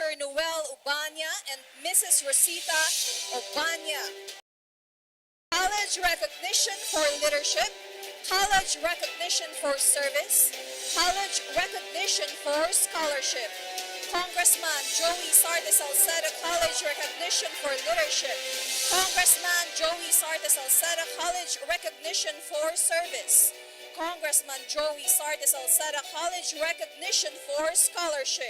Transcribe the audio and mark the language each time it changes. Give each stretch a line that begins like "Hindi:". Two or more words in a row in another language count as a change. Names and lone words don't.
English: Noel Ubanya and Mrs. Rosita Ubanya. College recognition for leadership, college recognition for service, college recognition for scholarship. Congressman Joey Sarde Salceda College recognition for leadership. Congressman Joey Sarde Salceda College recognition for service. Congressman Joey Sarde Salceda College recognition for scholarship.